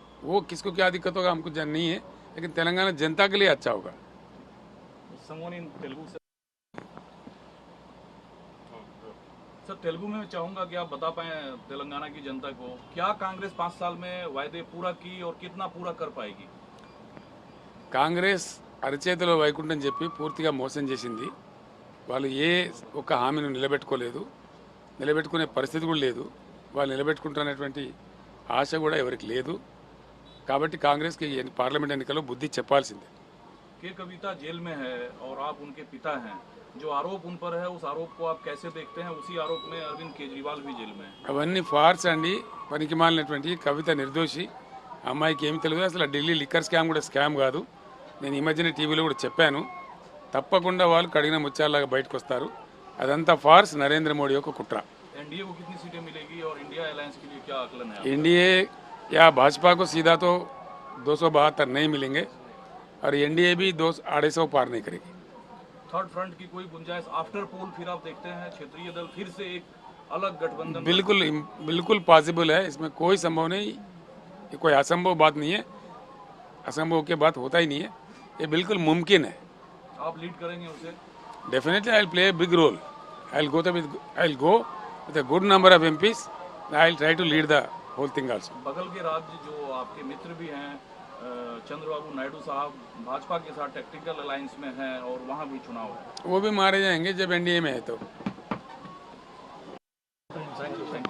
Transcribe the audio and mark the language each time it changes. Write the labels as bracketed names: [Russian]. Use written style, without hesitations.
[Hindi] वो किसको क्या दिक्कत होगा हमको जान नहीं है, लेकिन तेलंगाना जनता के लिए अच्छा होगा। [English] someone in [Hindi] Telugu sir, Telugu में मैं चाहूंगा कि आप बता पाएं तेलंगाना की जनता को, क्या कांग्रेस 5 साल में वायदे पूरा की और कितना पूरा कर पाएगी? [Telugu] కాంగ్రెస్ అరచేతిలో వైకుంఠం చెప్పి పూర్తిగా మోసం చేసింది. వాళ్ళు ఏ ఒక్క హామీని నిలబెట్టుకోలేదు, నిలబెట్టుకునే పరిస్థితి కూడా లేదు. వాళ్ళు నిలబెట్టుకుంటున్నటువంటి ఆశ కూడా ఎవరికి లేదు. కాబట్టి కాంగ్రెస్కి పార్లమెంట్ ఎన్నికల్లో బుద్ధి చెప్పాల్సిందే. [Hindi] के कविता जेल में है और आप उनके पिता हैं, जो आरोप उन पर है उस आरोप को आप कैसे देखते हैं? उसी आरोप में अरविंद केजरीवाल भी जेल में है। అవన్నీ ఫార్స్ అండి, పనికిమాలినటువంటి. కవిత నిర్దోషి, అమ్మాయికి ఏమి తెలియదు. అసలు ఢిల్లీ లిక్కర్ స్కామ్ కూడా స్కామ్ కాదు. నేను ఈ మధ్యన టీవీలో కూడా చెప్పాను. తప్పకుండా వాళ్ళు కడిగిన ముత్యాలలాగా బయటకు వస్తారు. అదంతా ఫార్స్, నరేంద్ర మోడీ యొక్క కుట్ర. एनडीए को कितनी सीटें मिलेगी और इंडिया अलायंस के लिए क्या आकलन है? एनडीए या भाजपा को सीधा तो 272 नहीं मिलेंगे, और एनडीए भी 250 पार नहीं करेगी। थर्ड फ्रंट की कोई गुंजाइश आफ्टर पोल फिर आप देखते हैं क्षेत्रीय दल फिर से एक अलग गठबंधन? बिल्कुल बिल्कुल पॉसिबल है, इसमें कोई संभव नहीं, ये कोई असंभव बात नहीं है। असंभव की बात होता ही नहीं है, ये बिल्कुल मुमकिन है। आप लीड करेंगे उसे? [English] Definitely I will play a big role. I will go with a good number of MPs. I will try to lead the whole thing also. [Hindi] बगल के राज्य जो आपके मित्र भी हैं, चंद्रबाबू नायडू साहब भाजपा के साथ टैक्टिकल अलायंस में हैं और वहाँ भी चुनाव है। वो भी मारे जाएंगे जब एनडीए में है तो। [English] thank you